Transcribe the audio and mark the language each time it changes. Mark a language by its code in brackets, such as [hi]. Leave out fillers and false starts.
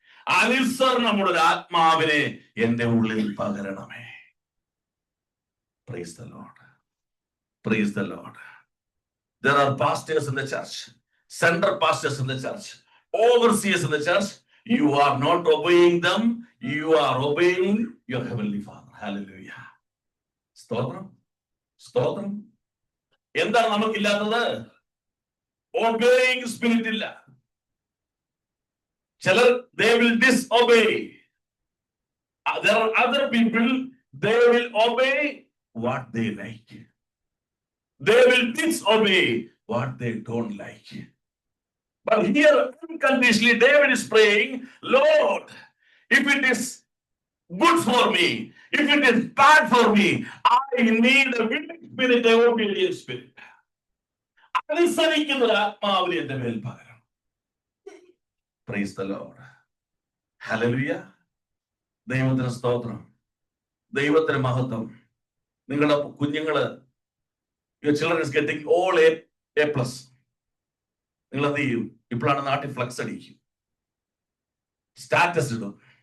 [ml] അനുസരണമുള്ള ആത്മാവിനെ എന്റെ ഉള്ളിൽ പകരണമേ. [en] Praise the Lord. Praise the Lord. There are pastors in the church, center pastors in the church, overseers in the church. You are not obeying them. You are obeying your heavenly Father. [ml] Hallelujah. സ്തോത്രം. സ്തോത്രം. എന്താണ് നമുക്കില്ലാത്തത്? [en] Obeying spirit [ml] ഇല്ല. ചിലർ [en] they will disobey. There are other people, they will obey what they like. They will disobey what they don't like. But here unconditionally David is praying, Lord, if it is good for me, if it is bad for me, I need a willing spirit, a obedient spirit. [ml] അനുസരിക്കുന്ന ഒരു ആത്മാവിനെ എന്റെ മേൽ പകരണം. [en] Praise the Lord. Hallelujah. [ml] ദൈവത്തിന് സ്തോത്രം. ദൈവത്തിന് മഹത്വം. നിങ്ങളുടെ കുഞ്ഞുങ്ങള്, [en] your children is getting all A+. [ml] നിങ്ങൾ എന്ത് ചെയ്യും? ഇപ്പോഴാണ് നാട്ടിൽ ഫ്ലക്സ് അടിക്കും, സ്റ്റാറ്റസ് ഇടും.